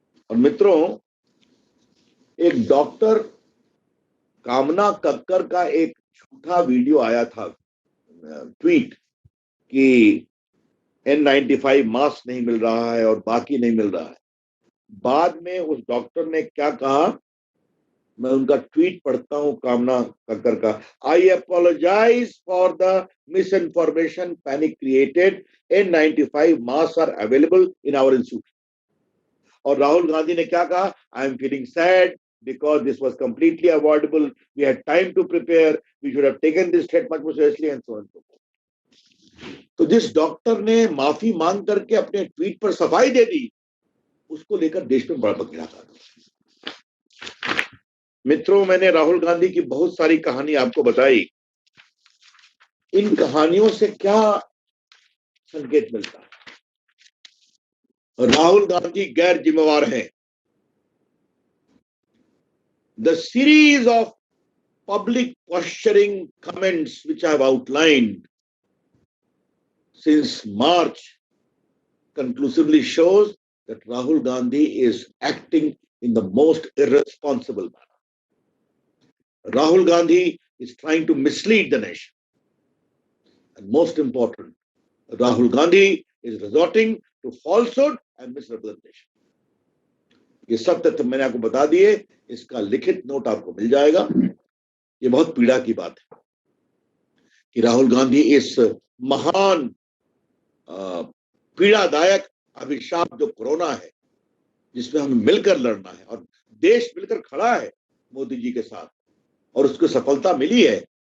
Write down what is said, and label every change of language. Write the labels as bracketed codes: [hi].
[hi] और मित्रों, एक डॉक्टर कामना कक्कर का एक झूठा वीडियो आया था, ट्वीट, कि N95 मास्क नहीं मिल रहा है और बाकी नहीं मिल रहा है। बाद में उस डॉक्टर ने क्या कहा, मैं उनका ट्वीट पढ़ता हूं कामना कक्कर का। [en] I apologise for the misinformation panic created, N95 mask are available in our institute. [hi] और राहुल गांधी ने क्या कहा, [en] I am feeling sad because this was completely avoidable, we had time to prepare, we should have taken this threat much more seriously and so on and so forth. [hi] तो जिस doctor ने माफी मांग करके अपने ट्वीट पर सफाई दे दी, उसको लेकर देश में बड़ा बखेड़ा था। मित्रों, मैंने राहुल गांधी की बहुत सारी कहानी आपको बताई। इन कहानियों से क्या संकेत मिलता है? राहुल गांधी गैर जिम्मेवार हैं। [en] The series of public posturing comments which I have outlined since March conclusively shows that Rahul Gandhi is acting in the most irresponsible manner. Rahul Gandhi is trying to mislead the nation. And most important, Rahul Gandhi is resorting to falsehood and misrepresentation. [hi] ये सब तथ्य मैंने आपको बता दिए, इसका लिखित note आपको मिल जाएगा। ये बहुत पीड़ा की बात है कि राहुल गांधी इस महान पीड़ादायक अभिशाप जो कोरोना है, जिसमें हमें मिलकर लड़ना है और देश मिलकर खड़ा है मोदी जी के साथ, और उसको सफलता मिली है।